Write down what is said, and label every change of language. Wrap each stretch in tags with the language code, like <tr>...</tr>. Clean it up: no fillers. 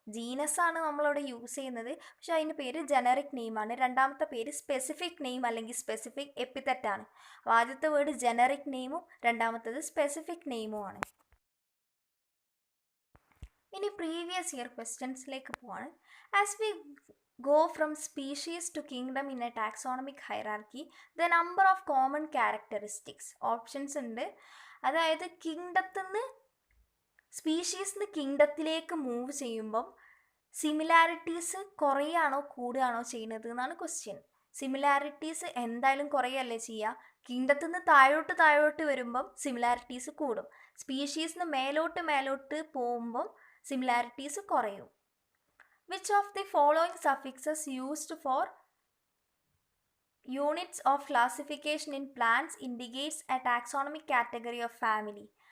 <ml>Genus ആണ് നമ്മളവിടെ use ചെയ്യുന്നത്, പക്ഷേ അതിൻ്റെ പേര് ജനറിക് നെയിമാണ്. രണ്ടാമത്തെ പേര് സ്പെസിഫിക് നെയിം അല്ലെങ്കിൽ സ്പെസിഫിക് എപ്പിത്തറ്റാണ്. അപ്പോൾ ആദ്യത്തെ വേർഡ് ജനറിക് നെയിമും രണ്ടാമത്തത് സ്പെസിഫിക് നെയിമും ആണ്. ഇനി പ്രീവിയസ് ഇയർ ക്വസ്റ്റ്യൻസിലേക്ക് പോവാണ്.</ml> <en>as we go from species to kingdom in a taxonomic hierarchy, the number of common characteristics</en> <ml>options ഉണ്ട്. അതായത് കിങ്ഡത്തിൽ നിന്ന് സ്പീഷീസ് നിന്ന് കിങ്ഡത്തിലേക്ക് മൂവ് ചെയ്യുമ്പം സിമിലാരിറ്റീസ് കുറയാണോ കൂടുകയാണോ ചെയ്യുന്നത് എന്നാണ് ക്വസ്റ്റ്യൻ. സിമിലാരിറ്റീസ് എന്തായാലും കുറയല്ലേ ചെയ്യുക. കിങ്ഡത്തിൽ നിന്ന് താഴോട്ട് വരുമ്പം സിമിലാരിറ്റീസ് കൂടും. സ്പീഷീസിന് മേലോട്ട് പോകുമ്പം സിമിലാരിറ്റീസ് കുറയും.</ml> <en>Which of the following suffixes used for units of classification in plants indicates a taxonomic category of family?</en>